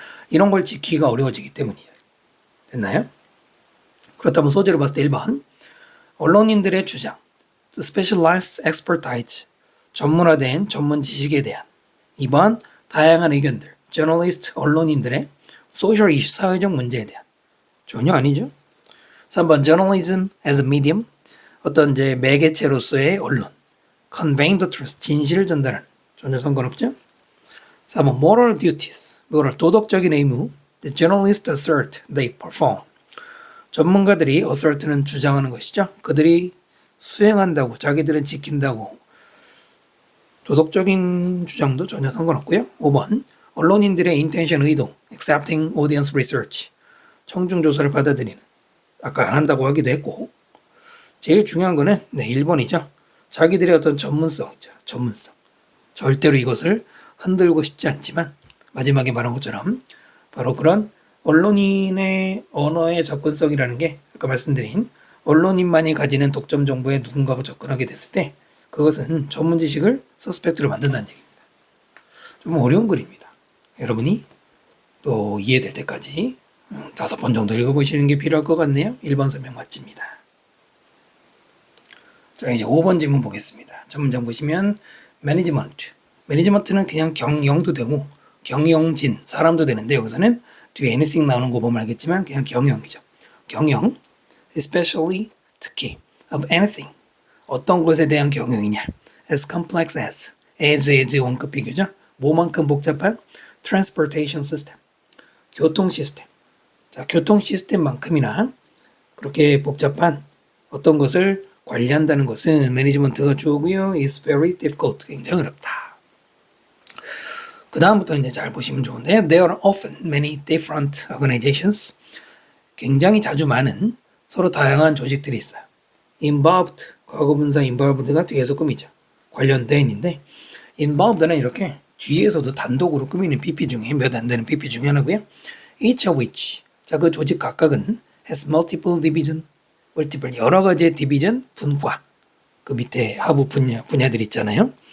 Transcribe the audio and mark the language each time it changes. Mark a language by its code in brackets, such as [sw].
[ko] 이런 걸 지키기가 어려워지기 때문이에요. 됐나요? 그렇다면 소재로 봤을 때 1번 언론인들의 주장 [en] specialized expertise [ko] 전문화된 전문 지식에 대한 2번 다양한 의견들 journalist 언론인들의 social issue 사회적 문제에 대한 전혀 아니죠. 3번 [en] journalism as a medium [ko] 어떤 이제 매개체로서의 언론 [en] conveying the truth [ko] 진실을 전달하는 전혀 상관없죠. [en] 4번 moral duties moral [ko] 도덕적인 의무 [en] the journalists assert they perform 전문가들이 assert는 [ko] 주장하는 것이죠. 그들이 수행한다고 자기들은 지킨다고 도덕적인 주장도 전혀 상관없고요. 5번 언론인들의 intention 의도 [en] accepting audience research [ko] 청중조사를 받아들이는 아까 안 한다고 하기도 했고 제일 중요한 거는 1번이죠. 자기들의 어떤 전문성 있잖아. 전문성 절대로 이것을 흔들고 싶지 않지만 마지막에 말한 것처럼 바로 그런 언론인의 언어의 접근성이라는 게 아까 말씀드린 언론인만이 가지는 독점 정보에 누군가가 접근하게 됐을 때 그것은 전문 지식을 서스펙트로 만든다는 얘기입니다. 좀 어려운 글입니다. 여러분이 또 이해될 때까지 5번 정도 읽어보시는 게 필요할 것 같네요. 1번 설명 맞습니다. 자, 이제 5번 질문 보겠습니다. 첫 문장 보시면 매니지먼트. 매니지먼트는 그냥 경영도 되고 경영진, 사람도 되는데 여기서는 뒤에 anything 나오는 거 보면 알겠지만 그냥 경영이죠. [en] 경영, especially, 특히, of anything. [ko] 어떤 것에 대한 경영이냐. [en] as complex as [ko] 원급 비교죠. 뭐만큼 복잡한? [en] transportation system. [ko] 교통 시스템. 자, 교통 시스템만큼이나 그렇게 복잡한 어떤 것을 관리한다는 것은 매니지먼트가 주어고요. [en] is very difficult. [ko] 굉장히 어렵다. 그 다음부터 이제 잘 보시면 좋은데요. [en] There are often many different organizations. [ko] 굉장히 자주 많은 서로 다양한 조직들이 있어요. [en] Involved, [ko] 과거분사 involved가 뒤에서 꾸미죠. 관련된인데 involved는 이렇게 뒤에서도 단독으로 꾸미는 PP 중에 몇 안 되는 PP 중에 하나고요. [en] Each of which, [ko] 자, 그 조직 각각은 [en] has multiple division, [ko] multiple 여러 가지의 division, 분과 그 밑에 하부 분야들 있잖아요.